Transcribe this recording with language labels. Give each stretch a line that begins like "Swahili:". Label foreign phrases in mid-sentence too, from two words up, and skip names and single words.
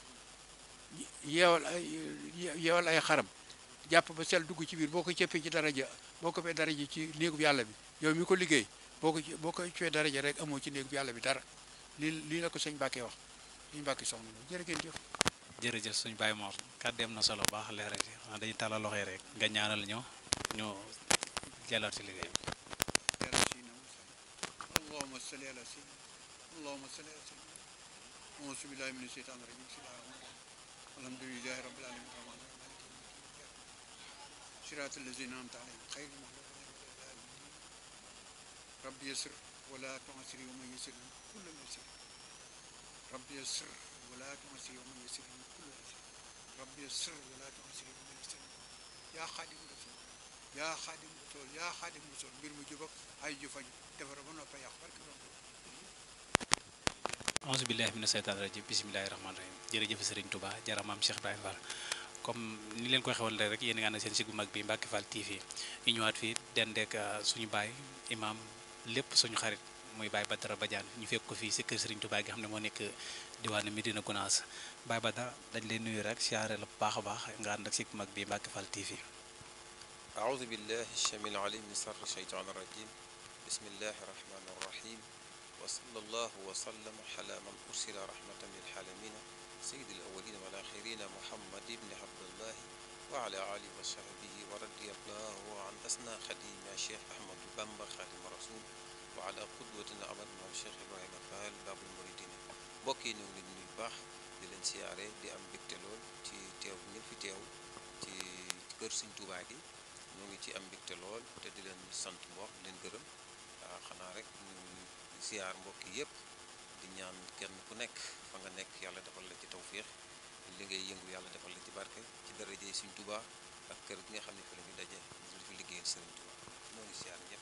Wolof: yeewal ay xaram jàpp ba sel dugg ci biir boo ko cëppee ci daraja boo ko fee daraja ci néegub yàlla bi yow mi ko liggéey boo ko fee daraja rek amoo ci néegub yàlla bi dara lii la ko sëñ Mbàkke wax sëñ Mbàkke soxna la jërë ngeen jëf jërëjëf suñu Baye Mor kàddeem na solo baax leer rek dañuy tàllal loxo rek nga ñaanal ñu jëlaat ci liggéey
Arabic: اللهم صل على سيدنا اللهم صل على سيدنا أعوذ بالله من الشيطان الرجيم الحمد لله رب العالمين صراط الذين أنعمت عليهم خير المغضوب عليهم رب يسر ولا تعسر ومن يسر كل يسر رب يسر ولا تعسر ومن يسر كل يسر رب يسر ولا تعسر ومن يسر يا خادم الرسول يا خادم الرسول يا خادم الرسول
Wolof: mbir mu jub ak ay jëfañ defar ba noppi yàq barke
Arabic: أعوذ بالله من الشيطان الرجيم بسم الله الرحمن الرحيم
Wolof: jërëjëf Serigne Touba jaramaam Cheikh Ibrahima Fall comme ni leen koy xewal rek yéen nga ànd seen sig bu mag bi Mbacke Fall TV ñu ñëwaat fii dendeek suñu baay imam lépp suñu xarit muy Baye Badara Badiane ñu fekk ko fii si kër Serigne Touba gi xam ne moo nekk diwaanu Medina Gounass Baye Badara dañ leen nuyu rek siyaare la bu baax a baax nga ànd ak sig bu mag bi Mbacke Fall TV
Arabic: أعوذ بالله السميع العليم من شر الشيطان الرجيم بسم الله الرحمن الرحيم وصلى الله وسلم على من أرسل رحمة للعالمين سيد الأولين والآخرين محمد بن عبد الله وعلى آله وصحبه ورضي الله عن أسنى خديم الشيخ أحمد بامبا خادم الرسول وعلى قدوتنا أبدا الشيخ إبراهيم فال باب المريدين بوكي
Wolof: ñu ngi leen nuyu baax di leen siyaare di am mbégte lool ci teew bi ngeen fi teew ci kër Sëñ Tuubaa gi ñu ngi ci am mbégte lool te di leen sant mbokk di leen gërëm xanaa rek ñu siyaar mbokk yëpp di ñaan kenn ku nekk fa nga nekk yàlla defal la ci tawféex li ngay yëngu yàlla defal la ci barke ci daraje Sëñ Tuubaa ak kër gi nga xam ne fi la ñu daje ñu fi liggéeyal Sëriñ Tuubaa ñoo ngi siyaar ñëpp.